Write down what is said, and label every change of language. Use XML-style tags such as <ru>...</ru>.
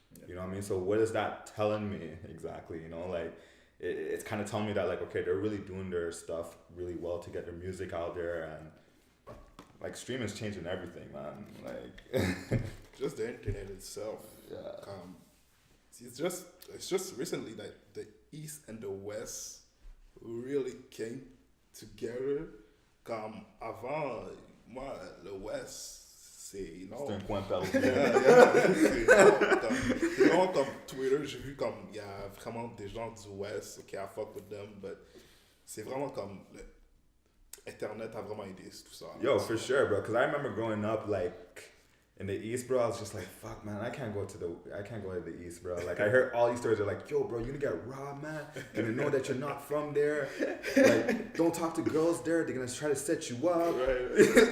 <en>You know what I mean? So what is that telling me exactly? You know, like it's kind of telling me that, like, okay, they're really doing their stuff really well to get their music out there, and like streaming is changing everything, man. Like just the internet itself. Yeah. It's just recently that the East and the West really came together.</en> <fr>Comme avant, moi, le West, c'est un coin perdu. C'est vraiment comme Twitter, j'ai vu comme il y a vraiment des gens du West, okay,</fr> <en>I fuck with them,</en> <fr>but c'est vraiment comme Internet a vraiment aidé tout ça.</fr> <en>Yo, for sure, bro, because I remember growing up, like, in the East, bro, I was just like, fuck, man, I can't go to the East, bro. Like, I heard all these stories. They're like, yo, bro, you're gonna get robbed, man. You're gonna know that you're not from there. Like, don't talk to girls there. They're gonna try to set you up. Right.</en>